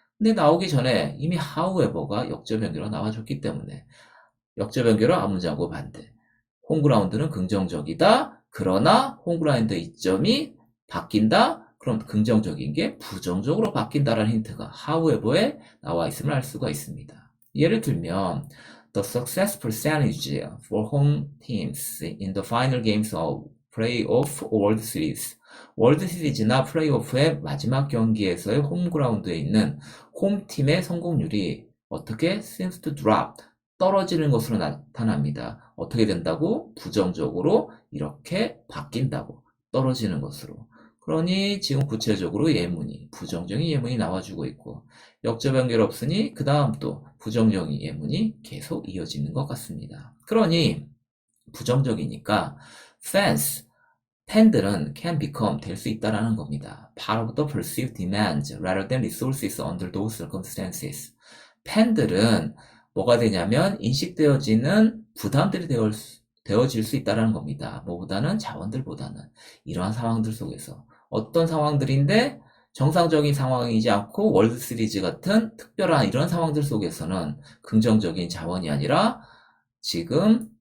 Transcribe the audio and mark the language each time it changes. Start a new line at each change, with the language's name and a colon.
Korean: 근데 나오기 전에 이미 however가 역접 연결어 나와줬기 때문에 역접 연결어 앞문장과 반대. 홈그라운드는 긍정적이다. 그러나 홈그라운드 이점이 바뀐다. 그럼 긍정적인 게 부정적으로 바뀐다라는 힌트가 however에 나와 있음을 알 수가 있습니다.
English: 예를 들면 The success percentage for home teams in the final games of playoff World Series.
Korean: 월드 시리즈나 플레이오프의 마지막 경기에서의 홈그라운드에 있는 홈팀의 성공률이 어떻게
English: seems to drop,
Korean: 떨어지는 것으로 나타납니다. 어떻게 된다고? 부정적으로 이렇게 바뀐다고, 떨어지는 것으로. 그러니 지금 구체적으로 예문이, 부정적인 예문이 나와주고 있고, 역접 연결 없으니 그 다음 또 부정적인 예문이 계속 이어지는 것 같습니다. 그러니 부정적이니까 fans, 팬들은 can become, 될 수 있다라는 겁니다.
English: part of the perceived demands rather than resources under those circumstances.
Korean: 팬들은 뭐가 되냐면 인식되어지는 부담들이 되어질 수 있다라는 겁니다. 뭐보다는 자원들보다는. 이러한 상황들 속에서 어떤 상황들인데 정상적인 상황이지 않고 월드 시리즈 같은 특별한 이런 상황들 속에서는 긍정적인 자원이 아니라 지금